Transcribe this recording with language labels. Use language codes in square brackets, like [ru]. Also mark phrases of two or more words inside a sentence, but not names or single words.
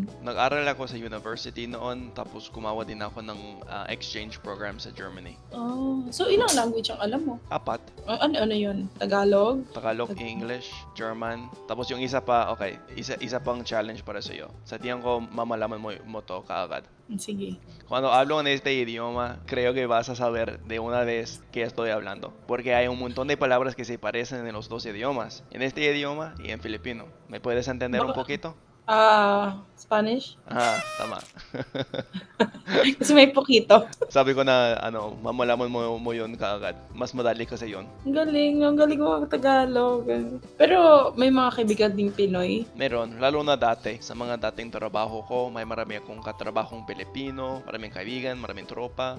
[tl] Nag-aral ako sa university noon, tapos kumawa din ako ng exchange program sa Germany. Oh. So, ilang language ang alam mo? 4. Ano yun? Tagalog? Tagalog, English, German. Tapos yung isa pa, okay, isa pang challenge para sa iyo. Sa tingin ko, mamalaman mo to kaagad. Sige. [es] Cuando hablo en este idioma, creo que vas a saber de una vez qué estoy hablando. Porque hay un montón de palabras que se parecen en los dos idiomas. En este idioma y en filipino. ¿Me puedes entender un poquito? [tl] Spanish? Tama. Kasi may pokito. Sabi ko na, mamalaman mo yun kaagad. Mas madali kasi yun. Ang galing mo mag-Tagalog. Pero may mga kaibigan ding Pinoy. Meron, lalo na dati. Sa mga dating trabaho ko, may marami akong katrabahong Pilipino, maraming kaibigan, maraming tropa.